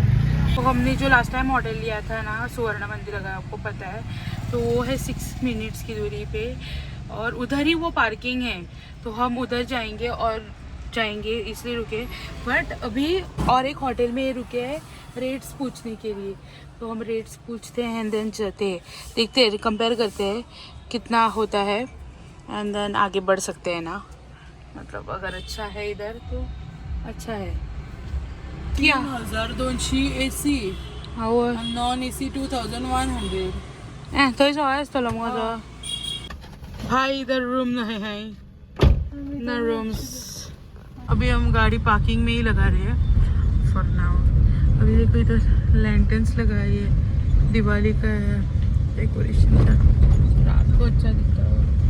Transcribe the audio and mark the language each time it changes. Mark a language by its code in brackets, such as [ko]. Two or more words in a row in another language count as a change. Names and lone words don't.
[hi] तो हमने जो [en] last time [hi] होटल लिया था ना स्वर्ण मंदिर अगर आपको पता है तो वो है 6 मिनट्स की दूरी पे और उधर ही वो पार्किंग है तो हम उधर जाएंगे इसलिए रुके बट अभी और एक होटल में रुके हैं रेट्स पूछने के लिए तो हम रेट्स पूछते हैं [en] and then [hi] जाते हैं देखते हैं कंपेयर करते हैं कितना होता है [en] and then [hi] आगे बढ़ सकते हैं ना मतलब अगर अच्छा है इधर तो अच्छा है क्या [en] 3200 AC non AC 2100 [kok] थंयसर आसतलो तुमकां [hi] तो भाई इधर रूम नहीं है ना रूम्स अभी हम गाड़ी पार्किंग में ही लगा रहे हैं [en] for now [hi] अभी देखो इधर लैंटर्न्स लगाए है दिवाली का है डेकोरेशन का रात को अच्छा दिखता है